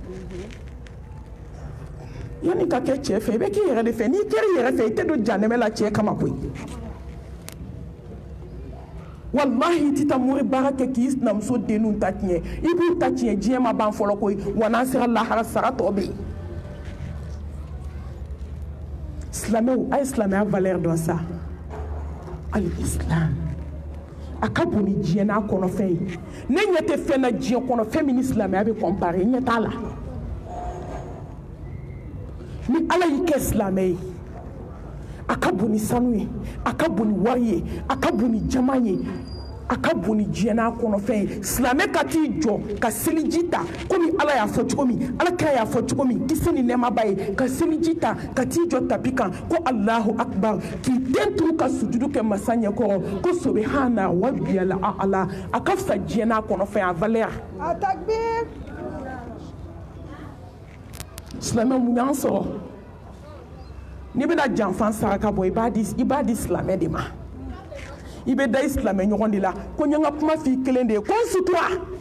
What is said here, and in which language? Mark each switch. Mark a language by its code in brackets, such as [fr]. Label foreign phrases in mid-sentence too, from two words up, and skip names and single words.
[bm] yanni ka kɛ cɛ fɛ i bɛ k'i yɛrɛ de fɛ n'i kɛra i yɛrɛ fɛ i tɛ don janɛmɛ la cɛ kama koyi wallahi i tɛ taa mori baara kɛ k'i sinamuso denninw ta tiɲɛ i b'u ta tiɲɛ diɲɛ ma ban fɔlɔ koyi wa n'an sera lahara sara tɔ bɛ yen silamɛw a ye silamɛya valeur dɔn sa al-islam a ka bon ni diɲɛ n'a kɔnɔfɛn ye ne ɲɛ tɛ fɛn na diɲɛ kɔnɔ fɛn min ni silamɛya bɛ comparer ɲɛ t'a la ni ala y'i kɛ silamɛ ye a ka bon ni sanu ye a ka bon ni wari ye a ka bon ni jama ye a ka bon ni diɲɛ n'a kɔnɔfɛn ye silamɛ ka t'i jɔ ka seliji ta komi ala y'a fɔ cogo min ala kira y'a fɔ cogo min kisi ni nɛɛmaba ye ka seliji ta ka t'i jɔ tapi kan ko [ar] الله أكبر [bm] k'i den turu ka sujudu kɛ masa ɲɛkɔrɔ ko [ar] سبحان ربي الأعلى [bm] a ka fisa diɲɛ n'a kɔnɔfɛn a valeur a takbir silamɛ mun y'an sɔrɔ n'i bɛna janfan saraka bɔ i b'a di silamɛ de ma i bɛ da i silamɛ ɲɔgɔn de la ko n ye n ka kuma f'i kelen de ye ko n sutura